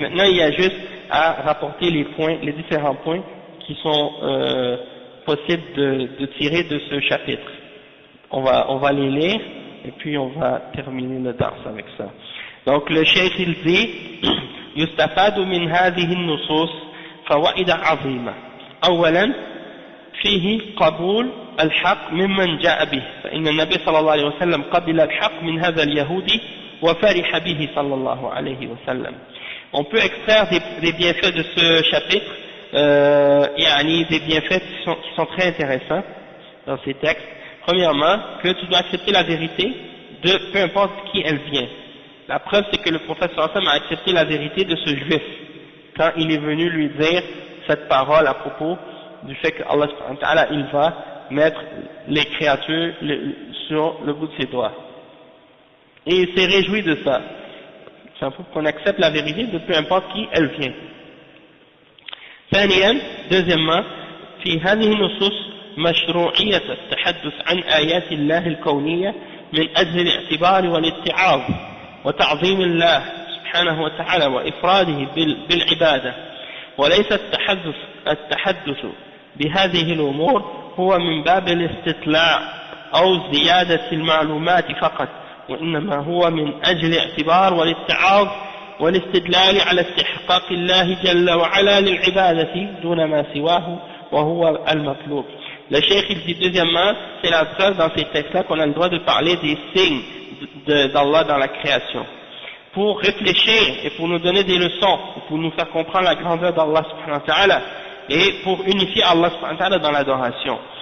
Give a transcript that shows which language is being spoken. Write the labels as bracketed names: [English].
[French] Maintenant, il y a juste à rapporter les différents points qui sont possibles de tirer de ce chapitre. On va les lire et puis on va terminer le dars avec ça. Donc le cheikh il dit [Arabic] يستفاد من هذه النصوص فوائد عظيمة. أولا فيه قبول الحق ممن جاء به، فإن النبي صلى الله عليه وسلم قبل الحق من هذا اليهودي وفرح به صلى الله عليه وسلم. [French] On peut extraire des bienfaits de ce chapitre, des bienfaits qui sont très intéressants dans ces textes. Premièrement, que tu dois accepter la vérité de peu importe qui elle vient. La preuve, c'est que le prophète sallallahu alayhi wa sallam a accepté la vérité de ce juif quand il est venu lui dire cette parole à propos du fait que Allah subhanahu wa ta'ala, il va mettre les créatures sur le bout de ses doigts. Et il s'est réjoui de ça. C'est un peu qu'on accepte la vérité de peu importe qui elle vient. [Arabic] ثانيا, deuxièmement, في هذه النصوص مشروعية التحدث عن آيات الله الكونية من أجل الاعتبار والاتعاظ وتعظيم الله سبحانه وتعالى وإفراده بالعبادة، وليس التحدث بهذه الأمور هو من باب الاستطلاع أو زيادة المعلومات فقط، وإنما هو من أجل الاعتبار والاتعاظ والاستدلال على استحقاق الله جل وعلا للعبادة دون ما سواه وهو المطلوب. [French] Le cheikh il dit deuxièmement, c'est la preuve dans ces textes-là qu'on a le droit de parler des signes d'Allah dans la création, pour réfléchir et pour nous donner des leçons, pour nous faire comprendre la grandeur d'Allah subhanahu wa ta'ala et pour unifier Allah subhanahu wa ta'ala dans l'adoration.